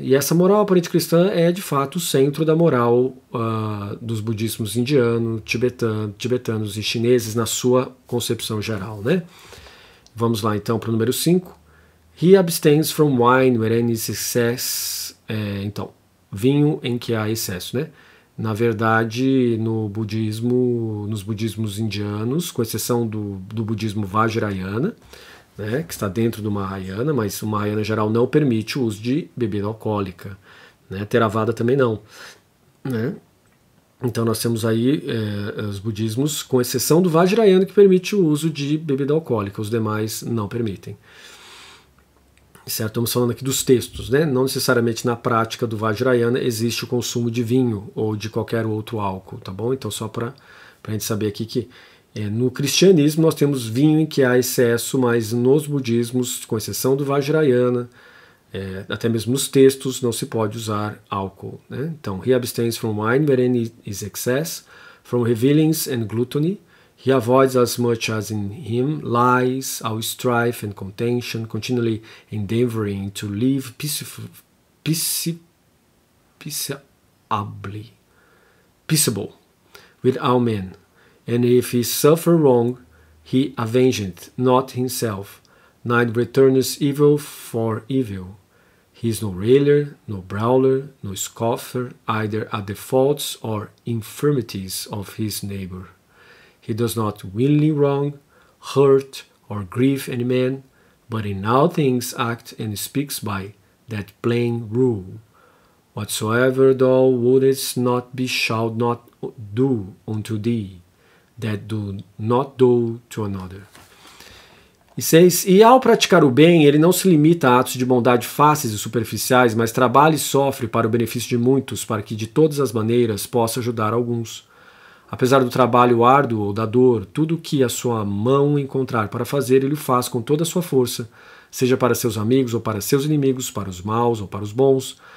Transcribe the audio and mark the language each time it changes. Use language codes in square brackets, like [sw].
[pt] E essa moral aparente cristã é, de fato, o centro da moral dos budismos indianos, tibetanos e chineses na sua concepção geral. Né? Vamos lá, então, para o número 5. [en] He abstains from wine wherein is excess. [pt] Então, vinho em que há excesso. Né? Na verdade, nos budismos indianos, com exceção do budismo Vajrayana, né, que está dentro do Mahayana, mas o Mahayana geral não permite o uso de bebida alcoólica. Né, Theravada também não. Né? Então nós temos aí os budismos, com exceção do Vajrayana, que permite o uso de bebida alcoólica, os demais não permitem. Certo? Estamos falando aqui dos textos, né? Não necessariamente na prática do Vajrayana existe o consumo de vinho ou de qualquer outro álcool, tá bom? Então só para a gente saber aqui que no cristianismo nós temos vinho em que há excesso, mas nos budismos, com exceção do Vajrayana, até mesmo nos textos, não se pode usar álcool. Né? Então, [en] he abstains from wine wherein is excess, from revilings and gluttony. He avoids as much as in him lies, all strife and contention, continually endeavoring to live peaceable with all men. And if he suffer wrong, he avengeth not himself, neither returneth evil for evil. He is no railer, no brawler, no scoffer, either at the faults or infirmities of his neighbor. He does not willingly wrong, hurt, or grieve any man, but in all things act and speaks by that plain rule. Whatsoever thou wouldest not be shalt not do unto thee, that do not do to another. [pt] E 6. E ao praticar o bem, ele não se limita a atos de bondade fáceis e superficiais, mas trabalha e sofre para o benefício de muitos, para que de todas as maneiras possa ajudar alguns. Apesar do trabalho árduo ou da dor, tudo o que a sua mão encontrar para fazer, ele o faz com toda a sua força, seja para seus amigos ou para seus inimigos, para os maus ou para os bons.